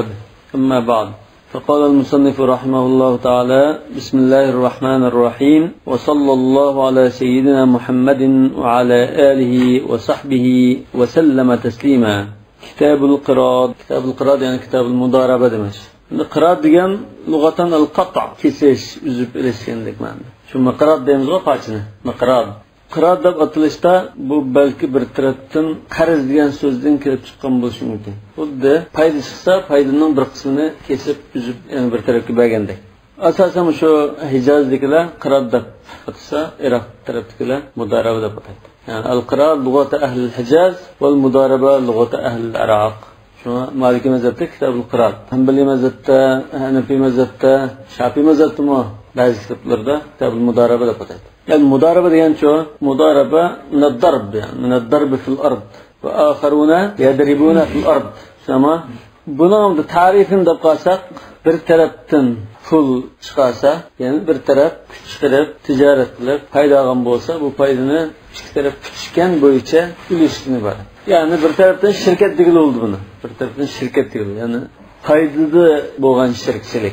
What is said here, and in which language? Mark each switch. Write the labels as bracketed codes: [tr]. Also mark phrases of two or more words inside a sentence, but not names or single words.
[ar] أما بعد، فقال المصنف رحمه الله تعالى: بسم الله الرحمن الرحيم، وصلى الله على سيدنا محمد وعلى آله وصحبه وسلم تسليما. كتاب القراءة. كتاب القراءة يعني كتاب المضاربة demek. [uz] Qiraat degan lug'atan al-qat' kesish, uzib ilishganlik ma'nosi. Shu maqrat deymiz o qochini. Maqrat. Qiraat deb atilishda bu balki bir tarafdan qarz degan so'zdan kelib chiqqan bo'lishi mumkin. Xuddi foyda chiqsa, foydaning bir qismini kesib, uzib, yani bir tarafga bergandek. Asosan shu Hijozdagilar qiraat deb atasa, Iroq tarafdagilar mudaraba deb ataydi. [ar] يعني القراض لغة أهل الحجاز والمضاربة لغة أهل العراق. [uz] Shuna Maliki mazhabda kitabul qiraat. Hanbali mazhabda, Hanafi mazhabda, Shafi'i mazhabda ba'zi kitoblarda kitabul mudaraba deb ataydi. Yani mudaraba degan şu, [ar] مضاربة من الضرب يعني من الضرب في الأرض وآخرون يضربون في الأرض. [tr] Ama bunun da tarifini de [uz] qalsak, bir tarafdan pul chiqarsa, yani bir taraf kuch chiqarib, tijorat qilib, foyda olgan bo'lsa, bu foydani ikki taraf kutishgan bo'yicha ulashishni bor. Yani bir tarafdan shirkat degili oldu buni. Bir tarafdan shirkat degili, yani foydali bo'lgan shirkchilik.